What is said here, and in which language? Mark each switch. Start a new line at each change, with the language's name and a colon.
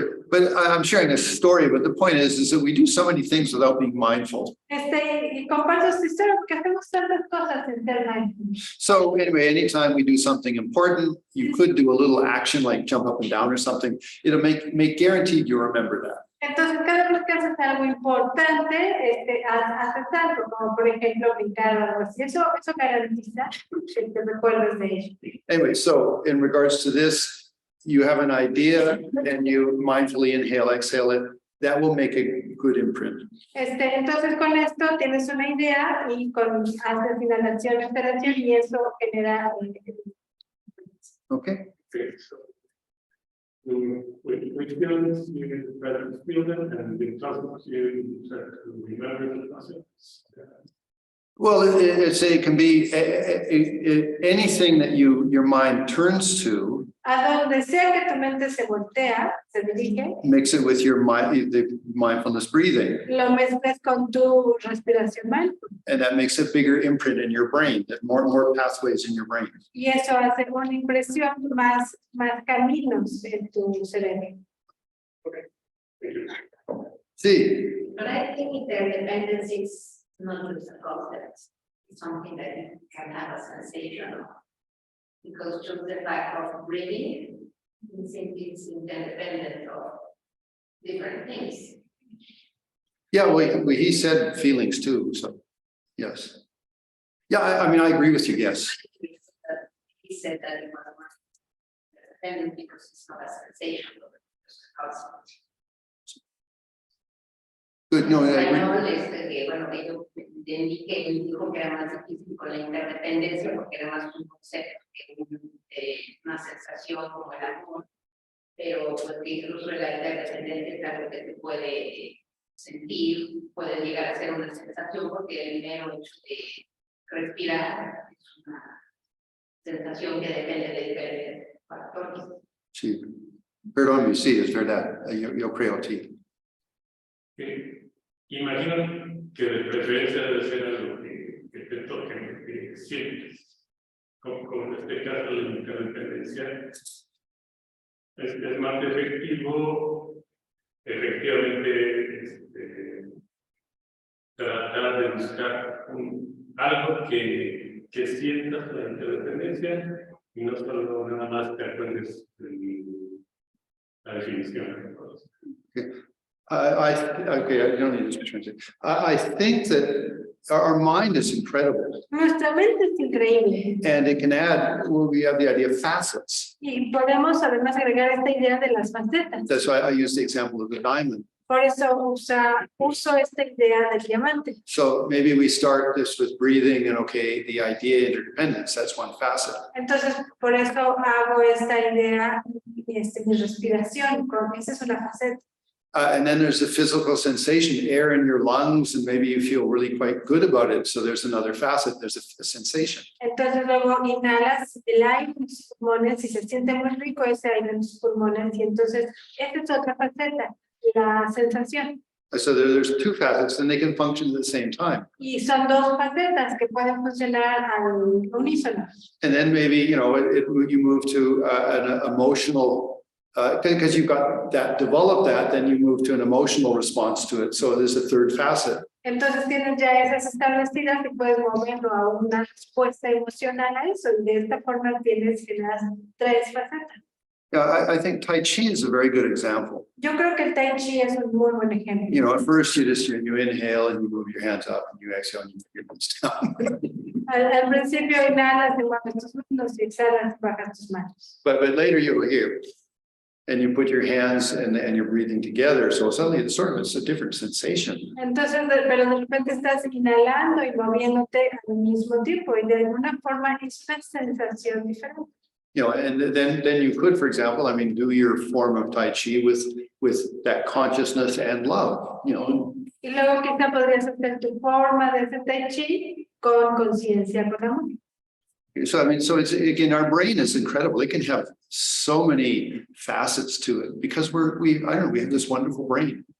English: But I'm sharing a story, but the point is that we do so many things without being mindful.
Spanish: Y comparto esta historia porque hacemos tantas cosas sin ser mindfulness.
English: So anyway, anytime we do something important, you could do a little action like jump up and down or something. It'll make guaranteed you remember that.
Spanish: Entonces, cada vez que haces algo importante, haces algo, como por ejemplo brincar o algo así. Eso garantiza que te recuerdes de ello.
English: Anyway, so in regards to this, you have an idea and you mindfully inhale, exhale it. That will make a good imprint.
Spanish: Entonces, con esto tienes una idea y haces inhalación, respiración y eso genera.
English: Okay. Okay, so. With feelings, you try to feel them, and with thoughts, you try to remember the concepts. Well, it can be anything that your mind turns to.
Spanish: A donde sea que tu mente se voltea, se dirige,
English: Mix it with the mindfulness breathing,
Spanish: lo mezclas con tu respiración mindful.
English: and that makes a bigger imprint in your brain. That more pathways in your brain.
Spanish: Y eso hace una impresión más caminos en tu cerebro.
English: See, But I think interdependence is not just a concept. It's something that you can have a sensation of. Because just the fact of breathing, it's interdependent of different things. yeah, well, he said feelings too. So, yes, yeah. I mean, I agree with you. Yes. He said that it was not independent because it's not a sensation, but it's a concept. Good. No, I agree.
Spanish: Que, bueno, que yo entendí que él dijo que era más difícil con la interdependencia porque era más un concepto que una sensación como el amor, pero pues que incluso la interdependencia es algo que se puede sentir, puede llegar a ser una sensación porque el mero hecho de respirar es una sensación que depende de diferentes factores. Sí. Perdón, sí, es verdad. Yo creo ti.
English: Okay.
Spanish: Imagino que de preferencia debe ser algo que te toque, que sientes, como en este caso la interdependencia. Es más efectivo, efectivamente, tratar de buscar algo que sientas la interdependencia y no solo nada más te acuerdes de la definición.
English: Okay, I don't need this translation. I think that our mind is incredible,
Spanish: Nuestra mente es increíble
English: and it can add. Well, we have the idea of facets.
Spanish: y podemos además agregar esta idea de las facetas.
English: That's why I use the example of the diamond.
Spanish: Por eso uso esta idea del diamante.
English: So maybe we start this with breathing, and okay, the idea of interdependence. That's one facet.
Spanish: Entonces, por eso hago esta idea mi respiración. Esa es una faceta.
English: And then there's the physical sensation, air in your lungs, and maybe you feel really quite good about it. So there's another facet. There's a sensation.
Spanish: Entonces luego inhalas el aire en tus pulmones y se siente muy rico ese aire en tus pulmones y entonces esta es otra faceta, la sensación.
English: So there's two facets, and they can function at the same time.
Spanish: Y son dos facetas que pueden funcionar al unísono.
English: And then maybe, you move to an emotional, because you've got that, develop that, then you move to an emotional response to it. So there's a third facet.
Spanish: Entonces tienes ya esas establecidas y puedes moverlo a una respuesta emocional a eso y de esta forma tienes las tres facetas.
English: Yeah, I think Tai Chi is a very good example.
Spanish: Yo creo que el Tai Chi es un muy buen ejemplo.
English: At first you inhale and you move your hands up, and you exhale and you move your hands down.
Spanish: Al principio inhalas y mueves tus manos y exhalas y bajas tus manos.
English: But later you'll hear, and you put your hands and you're breathing together. So suddenly it's a different sensation.
Spanish: Entonces, pero de repente estás inhalando y moviéndote al mismo tiempo y de alguna forma es una sensación diferente.
English: And then you could, for example, do your form of Tai Chi with that consciousness and love,
Spanish: Y luego quizá podrías hacer tu forma de hacer Tai Chi con conciencia, con amor.
English: So it's, again, our brain is incredible. It can have so many facets to it because we have this wonderful brain.